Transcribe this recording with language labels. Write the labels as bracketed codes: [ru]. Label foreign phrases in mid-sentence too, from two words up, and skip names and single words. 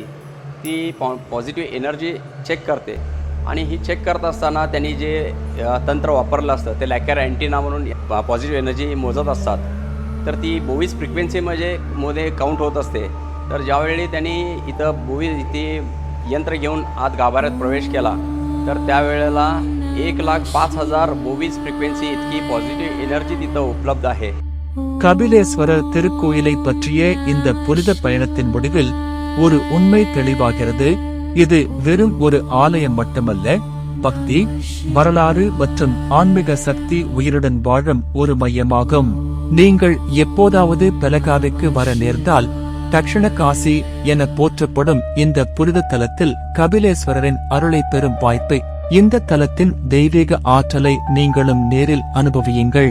[mr] ती [en] positive energy [mr] चेक करते आणि ही चेक करत असताना त्यांनी जे तंत्र वापरलं असतं ते [en] Lecher antenna [mr] म्हणून [en] positive energy [mr] मोजत असतात. तर ती बोवीज फ्रिक्वेन्सीमध्ये काउंट होत असते. तर ज्यावेळी त्यांनी इथं बोवीज ती यंत्र घेऊन आत गाभाऱ्यात प्रवेश केला तर त्यावेळेला 1,05,000 बोवीज फ्रिक्वेन्सी इतकी [en] positive energy [mr] तिथं उपलब्ध आहे. [ta] கபிலேஸ்வரர் திருக்கோயிலை பற்றிய இந்த புனித பயணத்தின் முடிவில் ஒரு உண்மை தெளிவாகிறது. இது வெறும் ஒரு ஆலயம் மட்டுமல்ல, பக்தி, வரலாறு மற்றும் ஆன்மீக சக்தி உயிருடன் வாழும் ஒரு மையமாகும். நீங்கள் எப்போதாவது பெலகாவிற்கு வர நேர்ந்தால் தக்ஷண காசி என போற்றப்படும் இந்த புனித தலத்தில் கபிலேஸ்வரரின் அருளை பெறும் வாய்ப்பை, இந்த தலத்தின் தெய்வீக ஆற்றலை நீங்களும் நேரில் அனுபவியுங்கள்.